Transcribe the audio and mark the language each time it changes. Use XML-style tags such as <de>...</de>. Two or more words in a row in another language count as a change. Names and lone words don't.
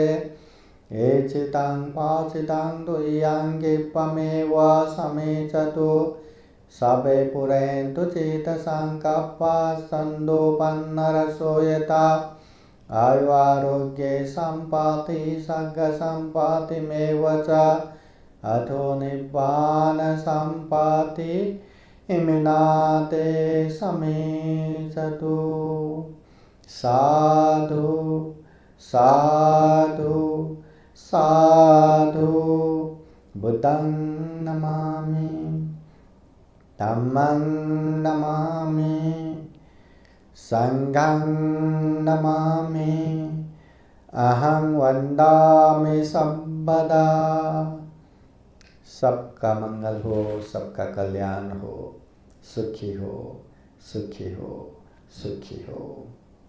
<pi>एचितं पाचितं तुय्यं क्षिप्रमेव समेचतु सबे पुरन्तु चित्तसङ्कल्पा सन्दोपन्नरसो यथा आयुरारोग्ये सम्पत्ति सर्गसम्पत्तिमेव च अथो निब्बानसम्पत्ति इमिनाते समेचतु। साधु साधु साधु। बुद्धं नमामि, धम्मं नमामि, संघं नमामि, अहं वन्दामि सर्वदा।</pi> <hi>सबका मंगल हो, सबका कल्याण हो, सुखी हो, सुखी हो, सुखी हो।</hi>